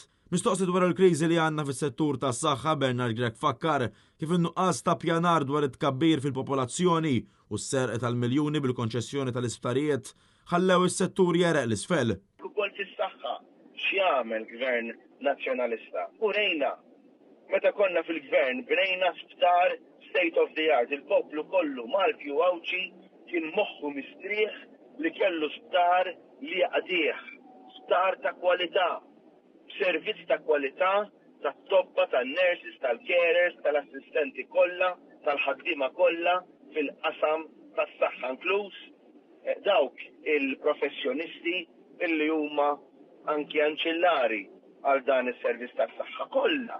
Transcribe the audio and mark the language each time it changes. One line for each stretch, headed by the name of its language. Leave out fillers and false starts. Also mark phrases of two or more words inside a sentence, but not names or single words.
Maltese: Mistoqsi dwar il-kriżi li għandna fis-settur tas-saħħa Bernard Gregg fakkar kif in-nuqqas ta' pjanar dwar it-tkabbir fil-popolazzjoni u s-serq tal-miljuni bil-konċessjoni tal-isptarijiet ħallew is-settur jereq l-isfel. Ukoll tis-saħħa x'jagħmel gvern nazzjonalista. U rejna meta konna fil-gvern bnejna sptar
English: state of the art.
Maltese: Il-poplu kollu Malti u Għawċi kien moħħu mistrieħ li kellu sptar li għadih, sptar ta' kwalità, servizz ta' kwalità, ta' toppa, tan-nurses, tal-carers, tal-assistenti kollha, tal-ħaddiema kollha fil-qasam tas-saħħa inkluż dawk il-professjonisti illi huma anki anċillari għal dan is-servizz tas-saħħa kollha.